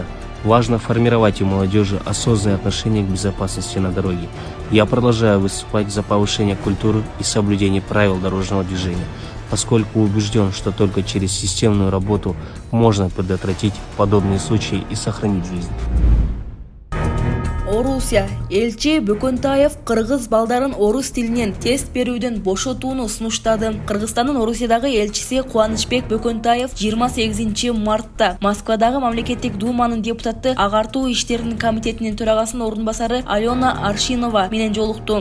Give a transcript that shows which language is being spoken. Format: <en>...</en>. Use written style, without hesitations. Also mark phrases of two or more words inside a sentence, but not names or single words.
<ru>Важно формировать у молодежи осознанное отношение к безопасности на дороге. Я продолжаю выступать за повышение культуры и соблюдение правил дорожного движения, поскольку убежден, что только через системную работу можно предотвратить подобные случаи и сохранить жизнь.</ru> <ky>Орусия. Элчи Бөкөнтаев кыргыз балдарын орус тилинен тест берүүдөн бошотууну сунуштады. Кыргызстандын Орусиядагы элчиси Кубанычбек Бөкөнтаев 28 мартта Москвадагы мамлекеттик думанын депутаты агартуу иштеринин комитетинин төрагасынын ордун басары Алена Аршинова менен жолукту.</ky>